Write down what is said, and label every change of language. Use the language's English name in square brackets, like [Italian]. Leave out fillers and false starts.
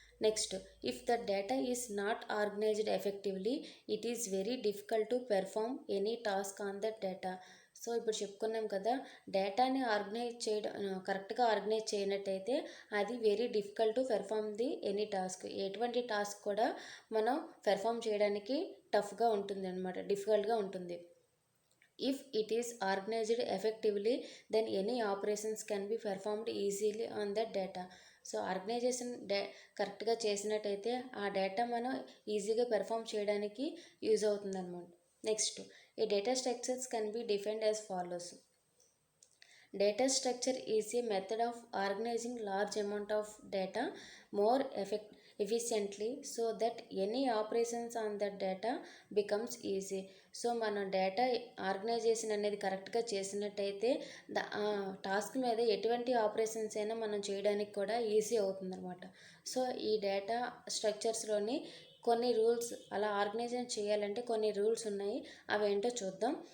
[English] Next, if the data is not organised effectively it is very difficult to perform any task on that data. [Telugu] So ఇప్పుడు చెప్పుకున్నాం కదా, డేటాని కరెక్ట్గా organise చేయనట్టయితే అది [English] Very difficult to perform the any task. [Telugu] ఎటువంటి task కూడా మనం perform చేయడానికి టఫ్గా ఉంటుంది అనమాట, డిఫికల్ట్గా ఉంటుంది. [English] If it is organized effectively, then any operations can be performed easily on that data. [Telugu] So organisation కరెక్ట్గా చేసినట్టయితే ఆ డేటా మనం ఈజీగా పెర్ఫామ్ చేయడానికి యూజ్ అవుతుంది అనమాట. [English] Next, ఈ data structures can be defined as follows. Data structure is a method of organizing large amount of data more efficiently so that any operations on that data becomes easy. [Telugu] So మనం data organisation అనేది కరెక్ట్గా చేసినట్టయితే task మీద ఎటువంటి operations అయినా మనం చేయడానికి కూడా ఈజీ అవుతుందన్నమాట. సో ఈ డేటా స్ట్రక్చర్స్లోని కొన్ని రూల్స్, అలా ఆర్గనైజేషన్ చేయాలంటే కొన్ని రూల్స్ ఉన్నాయి. అవేంటో చూద్దాం.